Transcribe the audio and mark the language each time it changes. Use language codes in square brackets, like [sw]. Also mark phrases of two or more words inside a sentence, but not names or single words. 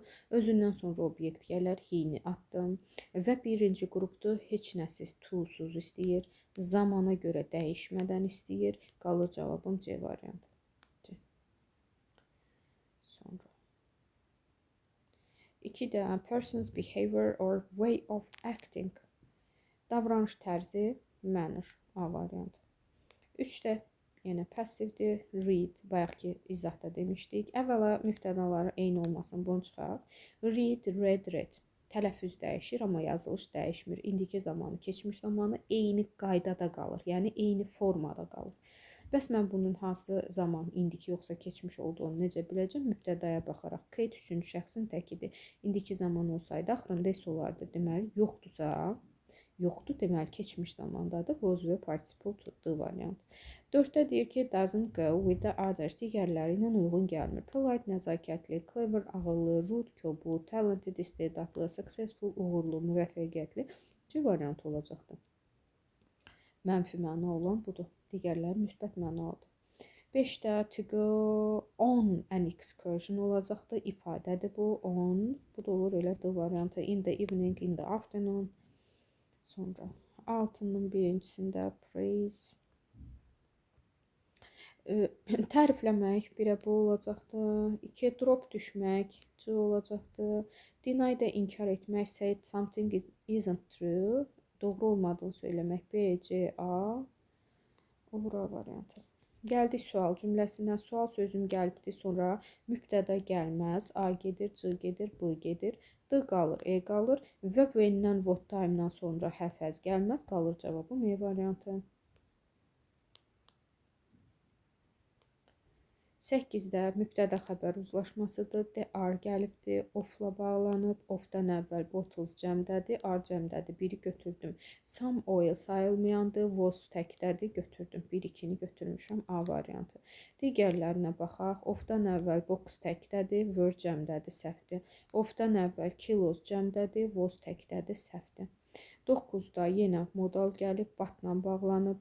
[az] Özündən sonra obyekt gələr. He-ni atdım. Və birinci qrupdur. Heç nəsiz, to'suz istəyir. Zamana görə dəyişmədən istəyir. Qalır cavabım C variantı. C. Sonra. [en] 2 də person's behavior or way of acting. [az] Davranış tərzi, manner. A variantı. 3 də yenə passivdir. Read, bayaqki izahda demişdik. Əvvəla mübtədaları eyni olmasın, bunu çıxaq. Read, read. Tələffüz dəyişir, amma yazılış dəyişmir. İndiki zamanı, keçmiş zamanı eyni qaydada qalır. Yəni, eyni formada qalır. Bəs mən bunun hansı zaman, indiki yoxsa keçmiş olduğunu necə biləcəm? Mübtədaya baxaraq. Kate üçüncü şəxsin təkidir. İndiki zaman olsaydı, axırında es olardı. Deməli, yoxdursa, yoxdur, deməli, keçmiş zamandadır. Was və participle tutduğu variant. 4-də deyir ki, [en] doesn't go with the others. [az] Digərləri ilə uyğun gəlmir. Polite, nəzakətli, clever, ağıllı, rude, kobud, talented, istedadlı, successful, uğurlu, müvəffəqiyyətli. C variant olacaqdır. Mənfi məna olan budur. Digərləri müsbət mənalıdır. 5-də [en] to go on an excursion [az] olacaqdır. İfadədir bu. On. Bu da olur elə D variantı. [en] In the evening, in the afternoon. [az] Sonra 6-nın birincisində praise. Tərifləmək 1-ə bu olacaqdır. 2 drop düşmək C olacaqdır. Deny də inkar etmək, [en] say something isn't true. [az] Doğru olmadığını söyləmək B, C, A. Olur A variantı. Gəldik sual cümləsindən. Sual sözüm gəlibdir, sonra mübtəda gəlməz. A gedir, C gedir, B gedir. D qalır, E qalır və when-dən, [en] what time- [az] dan sonra həfəz gəlməz. Qalır cavabım E variantı. 8-də mübtəda xəbər uzlaşmasıdır. [en] The are [az] gəlibdir, of-la bağlanıb. Of-dan əvvəl bottles cəmdədir, are cəmdədir. 1-i götürdüm. [en] Some oil [az] sayılmayandır, was təkdədir, götürdüm. 1-2-ni götürmüşəm, A variantı. Digərlərinə baxaq. Of-dan əvvəl box təkdədir, were cəmdədir, səhvdir. Of-dan əvvəl kilos cəmdədir, was təkdədir, səhvdir. 9-da yenə modal gəlib, batla bağlanıb.